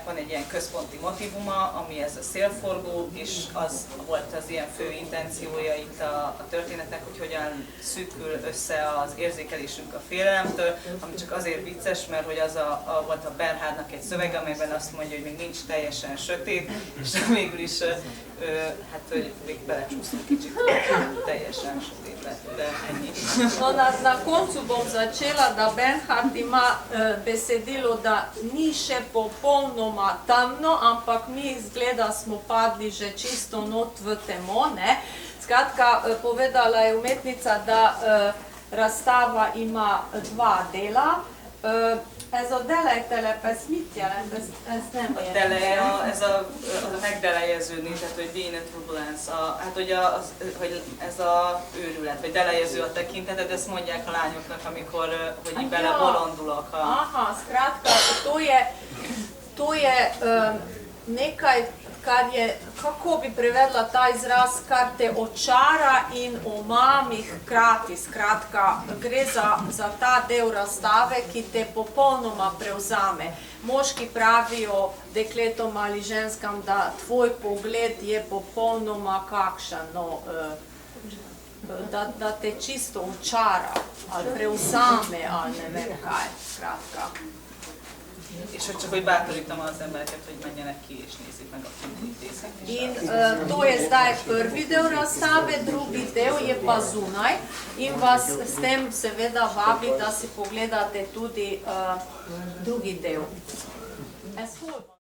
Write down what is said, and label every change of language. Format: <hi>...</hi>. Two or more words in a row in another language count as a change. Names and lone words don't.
<hu>van egy ilyen központi motivuma, ami ez a szélforgó, és az volt az ilyen fő intenciója itt a történetnek, hogy hogyan szűkül össze az érzékelésünk a félelemtől, ami csak azért vicces, mert hogy az volt a Bernhardnak egy szövege, amelyben azt mondja, hogy még nincs teljesen sötét, és végül is hát, hogy még belecsúszunk kicsit, teljesen sötét lett, de ennyi.</hu> <sl>No, na koncu bom začela, da Bernhard ima besedilo, da ni še popolnoma temno, ampak mi izgleda smo padli že čisto not v temo, ne. Skratka, povedala je umetnica, da razstava ima dva dela.</sl> <hu>Ez a delejtelepes mit jelent? Ez nem a deleja, ez a megdelejeződni, tehát hogy</hu> <en>be in a turbulence,</en> <hu>hát hogy ez a őrület, vagy delejező a tekinteted, ezt mondják a lányoknak, amikor, hogy így belebolondulok.</hu> <sl>Aha, skratka, to je nekaj, kar je, kako bi prevedla ta izraz, kar te očara in omami hkrati. Skratka, gre za ta del razstave, ki te popolnoma prevzame. Moški pravijo dekletom ali ženskam, da tvoj pogled je popolnoma kakšen, no, da te čisto očara, ali prevzame, ali ne vem kaj, skratka.</sl> <hu>És hogy csak hogy bátorítom az embereket, hogy menjenek ki és nézzék meg a kintézet is.</hu> <sl>In to je zdaj prvi del razstave, drugi del je pa zunaj in vas s tem seveda vabi, da si pogledate tudi drugi del.</sl>